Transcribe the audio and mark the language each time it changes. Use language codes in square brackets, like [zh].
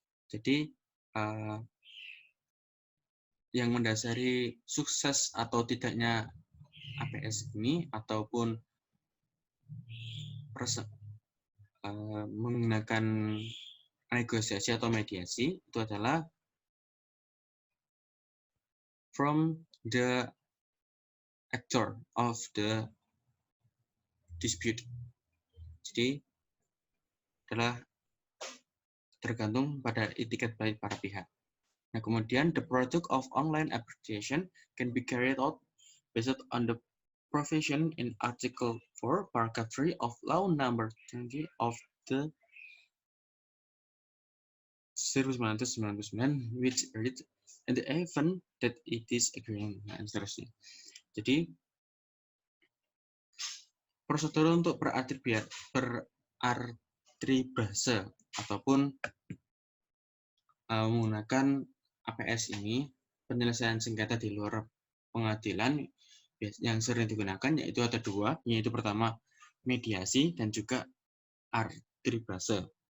[id] Jadi yang mendasari sukses atau tidaknya APS ini ataupun menggunakan negosiasi atau mediasi itu adalah [en] from the actor of the dispute. [id] Jadi adalah tergantung pada itikat baik para pihak. Nah, kemudian [en] the product of online arbitration can be carried out based on the provision in Article 4, Paragraph 3 of Law Number 20 of the 1999, which reads, in the event that it is agreeing, [id] nah, seterusnya. Jadi, prosedur untuk berarbitrase ataupun menggunakan APS ini, penyelesaian sengketa di luar pengadilan yang sering digunakan yaitu ada dua, yaitu pertama mediasi dan juga arbitrase.